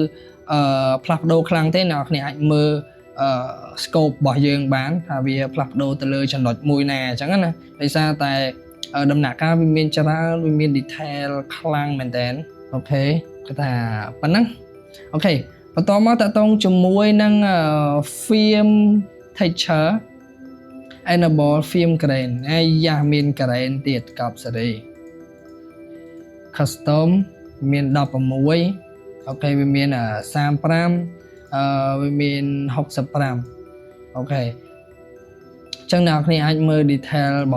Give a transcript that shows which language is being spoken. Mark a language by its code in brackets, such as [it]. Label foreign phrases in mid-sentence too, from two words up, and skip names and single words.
[km] ផ្លាស់ប្ដូរខ្លាំងទេអ្នកគ្នាអាចមើលscope របស់យើងបានថាវាផ្លាស់ប្ដូរទៅលើចំណុចមួយណាអញ្ចឹងណាដោយសារតែដំណាក់កាលវាមានច្រើនវាមាន detail ខ្លាំងមែនតើអូខេគឺថាប៉ុណ្ណឹងអូខេបន្តមកតតងជាមួយនឹង [en] film texture enable film grain [km] អាយ៉ាមាន grain ទៀតកប់សេរី custom មាន16អូខេវាមាន35វាមាន65អូខេចឹងអ្នកគ្នាអាចមើល detail របស់